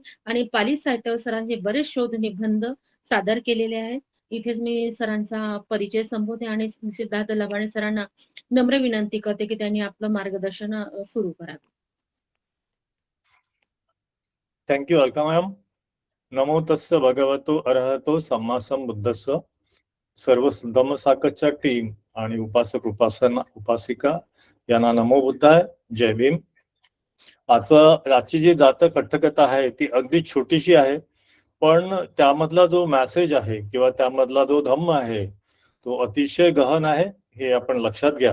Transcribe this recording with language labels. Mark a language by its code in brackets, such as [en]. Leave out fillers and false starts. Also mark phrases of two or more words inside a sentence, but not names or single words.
[mr] आणि पाली साहित्यावर सरांचे बरेच शोध निबंध सादर केलेले आहेत. इथेच मी सरांचा परिचय संपवते आणि सिद्धार्थ लबाणे सरांना नम्र विनंती करते की त्यांनी आपलं मार्गदर्शन सुरू करावे. [en] Thank you Alka ma'am. [pi] नमो तस्स भगवतो अरहतो सम्मा संबुद्धस्स. [mr] सर्व धम्मसाकच्या टीम आणि उपासक उपासिका यांना [pi] नमो बुद्धाय. [mr] जय भीम. आजची जी जातक अठ्ठकथा आहे ती अगदी छोटीशी आहे, पण त्यामधला जो मेसेज आहे किंवा त्यामधला जो धम्म आहे तो अतिशय गहन आहे, हे आपण लक्षात घ्या.